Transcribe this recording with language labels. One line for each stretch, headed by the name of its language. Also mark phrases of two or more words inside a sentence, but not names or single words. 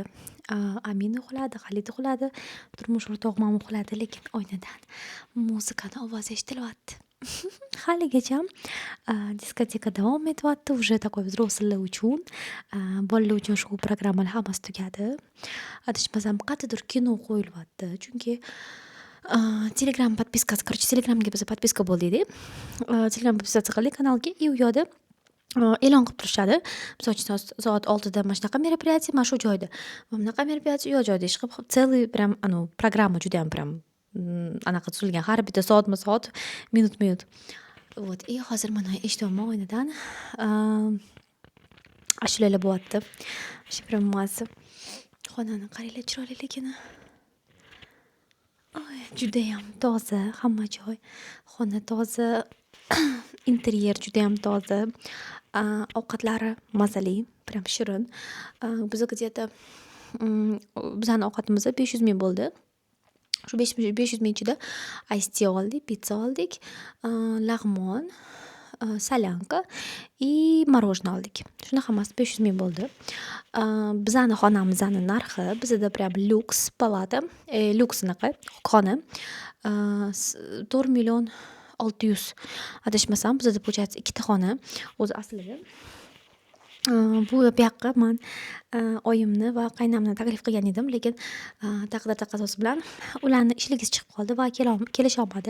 Uzbek: Amin uxladi, Xalid uxladi, turmush o'rtog'im ham uxladi, lekin oynadan muzikani ovozi eshitilyapti. Haligacha diskoteka davom etyapti.
Russian: Уже такой взрослый
Uzbek: uchun, bolalar uchun shu programmalar hammasi tugadi. Adashmasam qayerdadir kino qo'yilyapti. Chunki Telegram подпискасы, короче, Telegramga biz подписка bo'ldik. Telegram подписка qildik kanalga, и u yoqda e'lon qilib turishadi. Misol uchun soat 6da mana shunaqa мероприятие, mana shu joyda. Bunaqa мероприятие u joyda ish qilib,
Russian: целый прям
Uzbek: programma juda ham прям anaqa tuzilgan. Har bitta soat, minut.
Russian: Вот, и
Uzbek: hozir mana eshityapman oynadan. Ashulalar bo'lyapti. Shu прям mazza. Xonani qaranglar, chiroyliligini. Juda ham toza, hamma joy. Xona toza, interyer juda ham toza. Ovqatlari mazali, прям shirin. Biz где-то bizani ovqatimiz 500 ming bo'ldi. Shu 500 ming ichida ice tea oldik, pitsa oldik, lag'mon, solyanka
Russian: и мороженое
Uzbek: oldik. Shuni hammasi 500 ming bo'ldi. Bizani xonamizni narxi bizda prям lyuks palata, lyuks anaqa xona 4 million 600 adashmasam bizda получается ikkita xona o'zi aslida. Bu yoqqa men oyimni va qaynamni taklif qilgan edim, lekin taqdir taqozosi bilan ularni ishligisi chiqib qoldi va kelisha olmadi.